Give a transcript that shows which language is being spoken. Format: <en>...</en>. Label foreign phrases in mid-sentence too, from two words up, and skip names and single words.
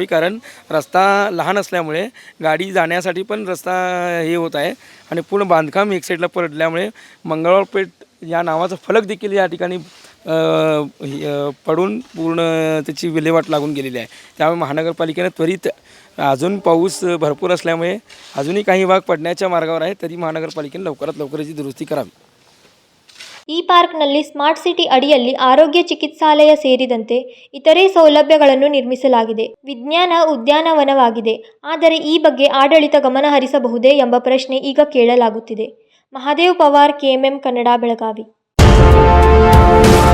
<mr>कारण रस्ता लहान असल्यामुळे गाडी जाण्यासाठी पण रस्ता हे होत आहे आणि पूर्ण बांधकाम एक साईडला पडल्यामुळे मंगळवार पेठ या नावाचा फलक देखील या ठिकाणी पडून पूर्ण त्याची विल्हेवाट लागून गेलेली आहे. त्यामुळे महानगरपालिकेनं त्वरित, अजून पाऊस भरपूर असल्यामुळे अजूनही काही भाग पडण्याच्या मार्गावर आहे, तरी महानगरपालिकेने लवकरात लवकर याची दुरुस्ती करावी.</mr> <kn>ಈ ಪಾರ್ಕ್ನಲ್ಲಿ</kn> <en>smart city</en> <kn>ಅಡಿಯಲ್ಲಿ ಆರೋಗ್ಯ ಚಿಕಿತ್ಸಾಲಯ ಸೇರಿದಂತೆ ಇತರೆ ಸೌಲಭ್ಯಗಳನ್ನು ನಿರ್ಮಿಸಲಾಗಿದೆ. ವಿಜ್ಞಾನ ಉದ್ಯಾನವನವಾಗಿದೆ. ಆದರೆ ಈ ಬಗ್ಗೆ ಆಡಳಿತ ಗಮನ ಹರಿಸಬಹುದೇ ಎಂಬ ಪ್ರಶ್ನೆ ಈಗ ಕೇಳಲಾಗುತ್ತಿದೆ. ಮಹಾದೇವ್ ಪವಾರ್, KMM ಕನ್ನಡ, ಬೆಳಗಾವಿ.</kn>